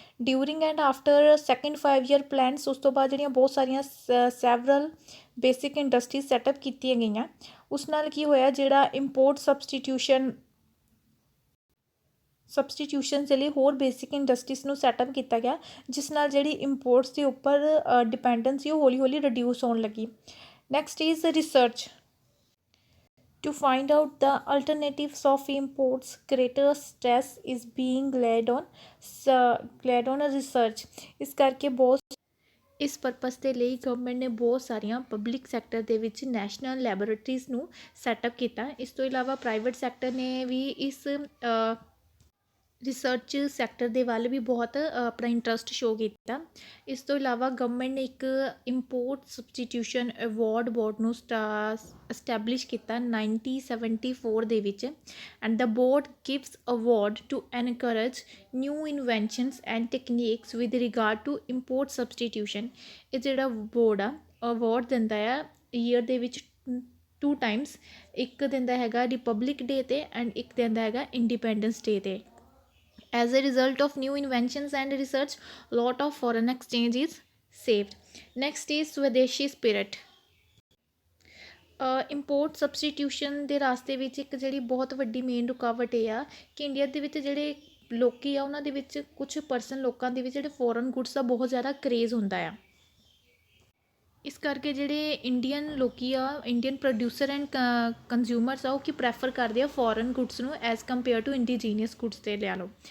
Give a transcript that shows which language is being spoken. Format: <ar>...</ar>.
<pa>During and after second 5 year plans ਉਸ ਤੋਂ ਬਾਅਦ ਜਿਹੜੀਆਂ ਬਹੁਤ ਸਾਰੀਆਂ ਸੈਵਰਲ ਬੇਸਿਕ ਇੰਡਸਟਰੀਜ਼ ਸੈਟਅਪ ਕੀਤੀਆਂ ਗਈਆਂ ਉਸ ਨਾਲ ਕੀ ਹੋਇਆ ਜਿਹੜਾ ਇੰਪੋਰਟ ਸਬਸਟੀਟਿਊਸ਼ਨ ਦੇ ਲਈ ਹੋਰ ਬੇਸਿਕ ਇੰਡਸਟਰੀਜ਼ ਨੂੰ ਸੈਟਅਪ ਕੀਤਾ ਗਿਆ ਜਿਸ ਨਾਲ ਜਿਹੜੀ ਇੰਪੋਰਟਸ ਦੇ ਉੱਪਰ ਡਿਪੈਂਡੈਂਸ ਸੀ ਉਹ ਹੌਲੀ ਹੌਲੀ ਰਿਡਿਊਸ ਹੋਣ ਲੱਗੀ।</pa> <en>Next is research. To find out the alternatives of imports, greater stress is being laid on research।</en> <pa>ਇਸ ਕਰਕੇ ਬਹੁਤ ਇਸ ਪਰਪਸ ਦੇ ਲਈ ਗਵਰਨਮੈਂਟ ਨੇ ਬਹੁਤ ਸਾਰੀਆਂ ਪਬਲਿਕ ਸੈਕਟਰ ਦੇ ਵਿੱਚ ਨੈਸ਼ਨਲ ਲੈਬੋਰੇਟਰੀਜ਼ ਨੂੰ ਸੈਟਅਪ ਕੀਤਾ। ਇਸ ਤੋਂ ਇਲਾਵਾ ਪ੍ਰਾਈਵੇਟ ਸੈਕਟਰ ਨੇ ਵੀ ਇਸ ਰਿਸਰਚ ਸੈਕਟਰ ਦੇ ਵੱਲ ਵੀ ਬਹੁਤ ਆਪਣਾ ਇੰਟਰਸਟ ਸ਼ੋ ਕੀਤਾ। ਇਸ ਤੋਂ ਇਲਾਵਾ ਗਵਰਨਮੈਂਟ ਨੇ ਇੱਕ ਇੰਪੋਰਟ ਸਬਸਟੀਟਿਊਸ਼ਨ ਅਵਾਰਡ ਬੋਰਡ ਨੂੰ ਐਸਟੈਬਲਿਸ਼ ਕੀਤਾ 1974 ਦੇ ਵਿੱਚ</pa> <en>And the board gives award to encourage new inventions and techniques with regard to import substitution.</en> <pa>ਇਹ ਜਿਹੜਾ ਬੋਰਡ ਆ ਅਵਾਰਡ ਦਿੰਦਾ ਆ ਈਅਰ ਦੇ ਵਿੱਚ 2 times, ਇੱਕ ਦਿੰਦਾ ਹੈਗਾ ਰਿਪਬਲਿਕ ਡੇ 'ਤੇ ਐਂਡ ਇੱਕ ਦਿੰਦਾ ਹੈਗਾ ਇੰਡੀਪੈਂਡੈਂਸ ਡੇ 'ਤੇ।</pa> <en>As a result of new inventions and research, lot of foreign exchange is saved. Next is Swadeshi spirit.</en> <pa>Import substitution ਦੇ ਰਾਸਤੇ ਵਿੱਚ ਇੱਕ ਜਿਹੜੀ ਬਹੁਤ ਵੱਡੀ ਮੇਨ ਰੁਕਾਵਟ ਇਹ ਆ ਕਿ ਇੰਡੀਆ ਦੇ ਵਿੱਚ ਜਿਹੜੇ ਲੋਕੀ ਆ ਉਹਨਾਂ ਦੇ ਵਿੱਚ ਕੁਛ ਪਰਸਨ ਲੋਕਾਂ ਦੇ ਵਿੱਚ ਜਿਹੜੇ ਫੋਰਨ ਗੁੱਡਸ ਦਾ ਬਹੁਤ ਜ਼ਿਆਦਾ ਕਰੇਜ਼ ਹੁੰਦਾ ਆ। ਇਸ ਕਰਕੇ ਜਿਹੜੇ ਇੰਡੀਅਨ ਲੋਕੀ ਆ, ਇੰਡੀਅਨ ਪ੍ਰੋਡਿਊਸਰ ਐਂਡ ਕੰਜ਼ਿਊਮਰਸ ਆ, ਉਹ ਕੀ ਪ੍ਰੈਫਰ ਕਰਦੇ ਆ ਫੋਰਨ ਗੁੱਡਸ ਨੂੰ as compare to indigenous goods 'ਤੇ ਲਿਆ ਲਓ।</pa>